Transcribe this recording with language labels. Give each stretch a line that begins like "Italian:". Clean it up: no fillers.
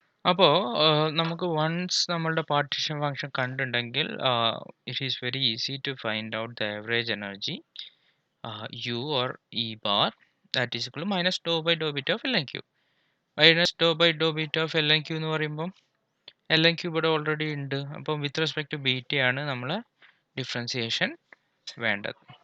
Malayalam: അപ്പോൾ നമുക്ക് വൺസ് നമ്മളുടെ പാർട്ടീഷൻ ഫംഗ്ഷൻ കണ്ടിട്ടുണ്ടെങ്കിൽ
English: It is very easy to find out the average energy u or E bar that is equal to minus dou by dou beta of ln q. Minus dou by dou beta of ln q
Malayalam: എന്ന് പറയുമ്പോൾ ln q ഇവിടെ already ഉണ്ട്. അപ്പം with respect to ബീറ്റയാണ് നമ്മൾ differentiation വേണ്ടത്.